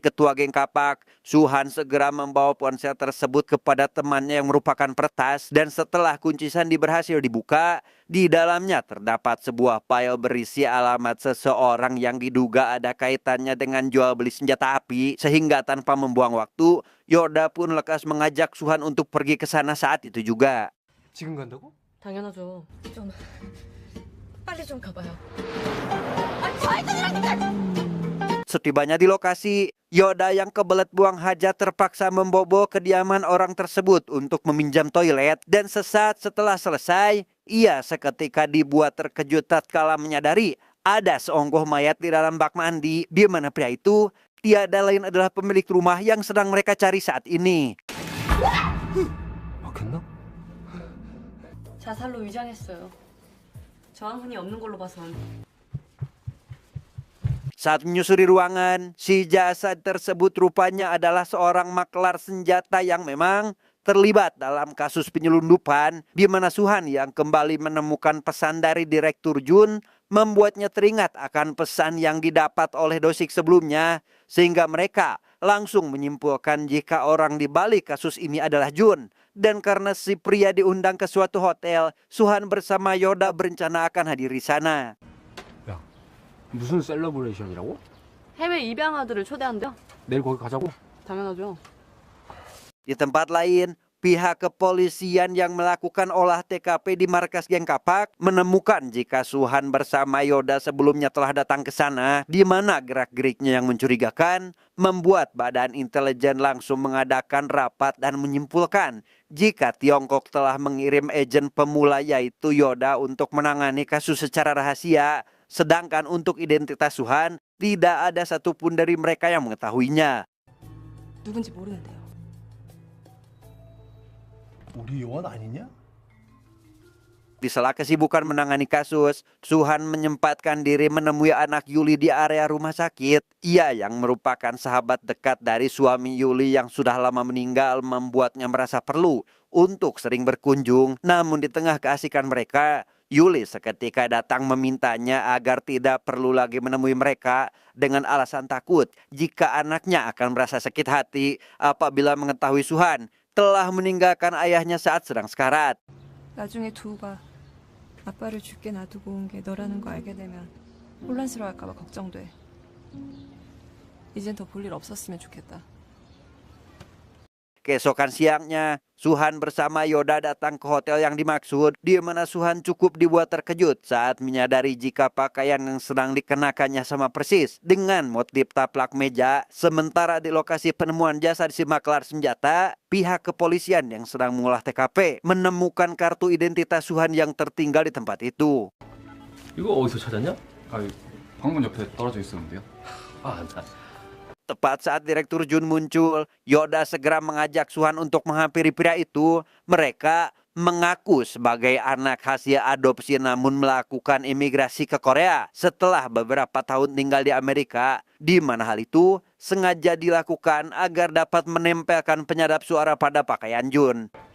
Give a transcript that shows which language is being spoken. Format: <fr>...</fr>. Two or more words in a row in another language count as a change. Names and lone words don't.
<id>ketua geng kapak, Suhan segera membawa ponsel tersebut kepada temannya yang merupakan peretas, dan setelah kunci sandi berhasil dibuka, di dalamnya terdapat sebuah file berisi alamat seseorang yang diduga ada kaitannya dengan jual beli senjata api, sehingga tanpa membuang waktu, Yoda pun lekas mengajak Suhan untuk pergi ke sana saat itu juga.</id> <ko>지금 간다고? 당연하죠. 좀 빨리 좀 가봐요.</ko> <id>Setibanya di lokasi, Yoda yang kebelet buang hajat terpaksa membobol kediaman orang tersebut untuk meminjam toilet, dan sesaat setelah selesai, ia seketika dibuat terkejut tatkala menyadari ada seonggoh mayat di dalam bak mandi, di mana pria itu tiada lain adalah pemilik rumah yang sedang mereka cari saat ini.</id> <ko>막혔나? 자살로 위장했어요. 저항훈이 없는 걸로 봐선.</ko> <id>Saat menyusuri ruangan, si jasad tersebut rupanya adalah seorang maklar senjata yang memang terlibat dalam kasus penyelundupan, di mana Suhan yang kembali menemukan pesan dari Direktur Jun membuatnya teringat akan pesan yang didapat oleh Dosik sebelumnya, sehingga mereka langsung menyimpulkan jika orang di balik kasus ini adalah Jun. Dan karena si pria diundang ke suatu hotel, Suhan bersama Yoda berencana akan hadir di sana.</id> <ko>무슨 셀러브레이션이라고? 해외 입양아들을 초대한대요. 내일 거기 가자고? 당연하죠.</ko> <id>Di tempat lain, pihak kepolisian yang melakukan olah TKP di markas geng kapak menemukan jika Suhan bersama Yoda sebelumnya telah datang ke sana, di mana gerak-geriknya yang mencurigakan membuat badan intelijen langsung mengadakan rapat dan menyimpulkan jika Tiongkok telah mengirim agen pemula yaitu Yoda untuk menangani kasus secara rahasia. Sedangkan untuk identitas Suhan, tidak ada satupun dari mereka yang mengetahuinya.</id> <ko>누군지 모르는데요. 우리 요원 아니냐?</ko> <id>Di sela kesibukan menangani kasus, Suhan menyempatkan diri menemui anak Yuli di area rumah sakit. Ia yang merupakan sahabat dekat dari suami Yuli yang sudah lama meninggal membuatnya merasa perlu untuk sering berkunjung. Namun di tengah keasikan mereka, Yuli seketika datang memintanya agar tidak perlu lagi menemui mereka dengan alasan takut jika anaknya akan merasa sakit hati apabila mengetahui Suhan telah meninggalkan ayahnya saat sedang sekarat.</id> <ko>나중에 두우가 아빠를 죽게 놔두고 온 게 너라는 거 알게 되면 혼란스러워할까 봐 걱정돼. 이젠 더 볼 일 없었으면 좋겠다.</ko> <id>Keesokan siangnya, Suhan bersama Yoda datang ke hotel yang dimaksud, di mana Suhan cukup dibuat terkejut saat menyadari jika pakaian yang sedang dikenakannya sama persis dengan motif taplak meja. Sementara di lokasi penemuan jasad si maklar senjata, pihak kepolisian yang sedang mengolah TKP menemukan kartu identitas Suhan yang tertinggal di tempat itu.</id> <ko>이거 어디서 찾았냐? 방문 옆에 떨어져 있었는데요. 아, 나</ko> <id>Tepat saat Direktur Jun muncul, Yoda segera mengajak Suhan untuk menghampiri pria itu. Mereka mengaku sebagai anak hasil adopsi namun melakukan imigrasi ke Korea setelah beberapa tahun tinggal di Amerika, di mana hal itu sengaja dilakukan agar dapat menempelkan penyadap suara pada pakaian Jun.</id>